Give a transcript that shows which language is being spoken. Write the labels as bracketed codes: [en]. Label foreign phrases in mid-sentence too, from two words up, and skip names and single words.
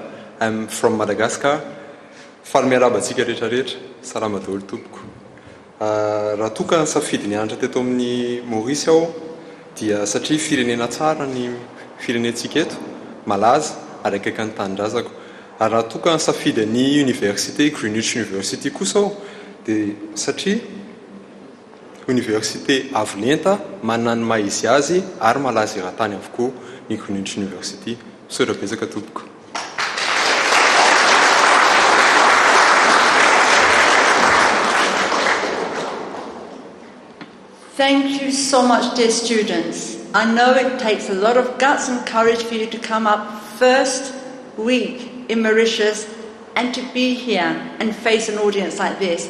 [en] I'm from Madagascar. [mg] Falmera batsika rehetrarehetra, salama daholo tompoko. Raha toa ka safidy ny andra teto amin'ny Maurice aho, dia satria firenena tsara ny firenentsika eto, malaza ary akaiky ny tanindrazako. Ary raha toa ka safidy ny université, Greenwich University kosa aho, dia satria université avolenta, manana ny maha izy azy ary malaza eran-tany avokoa ny Greenwich University. Misaotra betsaka tompoko. [en] Thank you so much, dear students. I know it takes a lot of guts and courage for you to come up first week in Mauritius and to be here and face an audience like this.